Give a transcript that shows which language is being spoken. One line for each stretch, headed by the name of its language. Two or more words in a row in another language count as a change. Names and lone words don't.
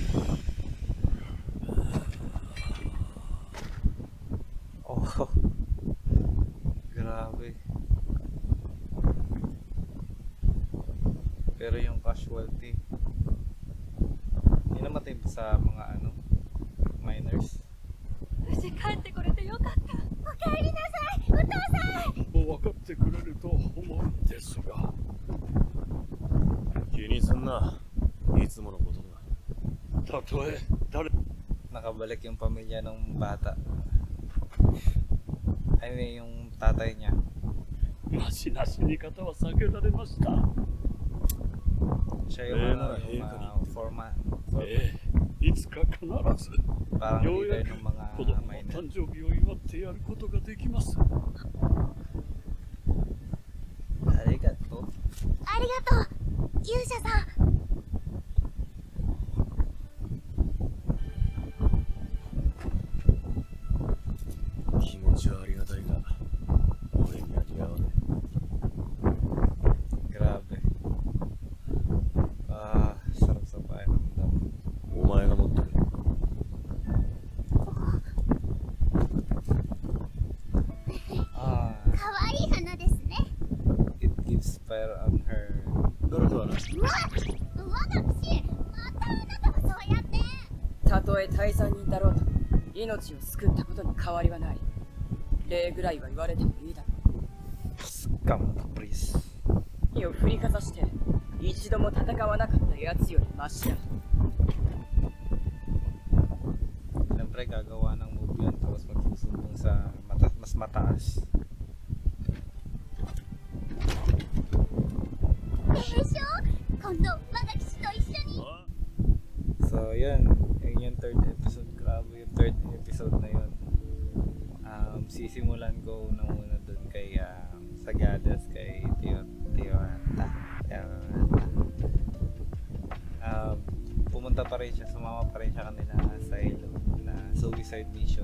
Filipino: Oh, grabe. Pero yung casualty, yun namatay ba sa mga minors?
Japanese: 無事帰ってこれてよかった。おかえりなさい、お父さん。分かってくれると思うんですが気にすんないつものことだたとえ誰
Filipino: Nakabalik yung pamilya ng bata.
English: I mean,
Filipino: yung tatay niya.
Japanese: マシな死に方は避けられました
Filipino: Siya yung, foreman.
Japanese: ええいつか必ず
Filipino: Parang
Japanese: ようや
Filipino: leader
Japanese: く
Filipino: ng mga
Japanese: 子供の
Filipino: minor.
Japanese: 誕生日を祝ってやることができます Arigato. ありがとう、勇者さん。気持ちはありがたいが俺には似合わね
Filipino: Grabe. Ah, sarap sa pakiramdam.
Japanese: えお前が持ってる Ah, かわいい花ですね。
English: it gives fire on her.
Japanese: 誰だうわ、私、またあなたがそうやって。たとえ大罪人だろうと命を救ったことに変わりはない。礼ぐらいは言われてもいいだろ Scam caprice. う。火を振りかざして一度も戦わなかった奴よりマシだ。
Filipino: Siyempre, gagawa ng move yun. Tapos magsusumbong sa mas mataas.
Japanese: でしょ、今度我が騎士と一緒に。
Filipino: So, yun. Yun yung
English: third episode.
Filipino: Grabe yung
English: third episode
Filipino: na yun. Sisimulan ko na muna dun kay Sagadas, kay Tiwata. Pumunta pa rin siya, sumama pa rin siya kanila sa Halo na
English: suicide mission.